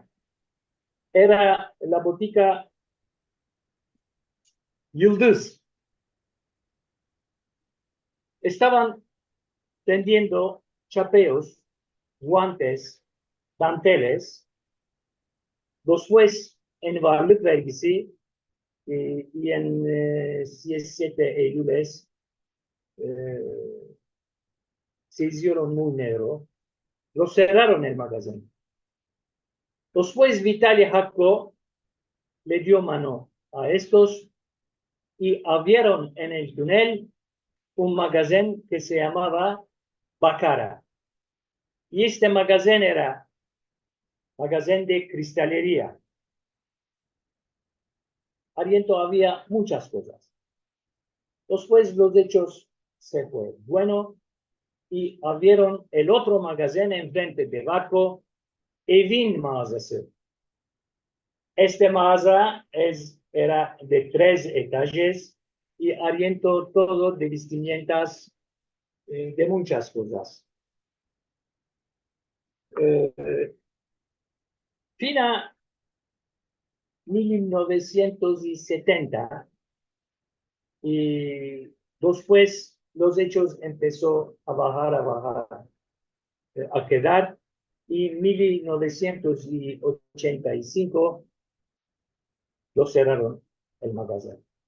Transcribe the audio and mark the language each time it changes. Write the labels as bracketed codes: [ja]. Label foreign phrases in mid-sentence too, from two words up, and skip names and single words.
[lad] Era la botica Yıldız. Estaban tendiendo chapeos, guantes, danteles. Después, en [tr] varlık vergisi [lad] y en 17 Eylüles se hicieron muy negro. Lo cerraron el magazine. Después, Vitaly Hakko le dio mano a estos y abrieron en el túnel un magazine que se llamaba Bacara. Y este magazine era magazine de cristalería. Adentro había muchas cosas. Después los hechos se fue bueno y abrieron el otro magazine enfrente de Bakko, [tr] Evin mağazası. [lad] Este mağaza era de 3 etajes y adentro todo de vestimentas de muchas cosas. Fina 1970 y después los hechos empezó a bajar, a quedar y 1985 lo cerraron el magazine.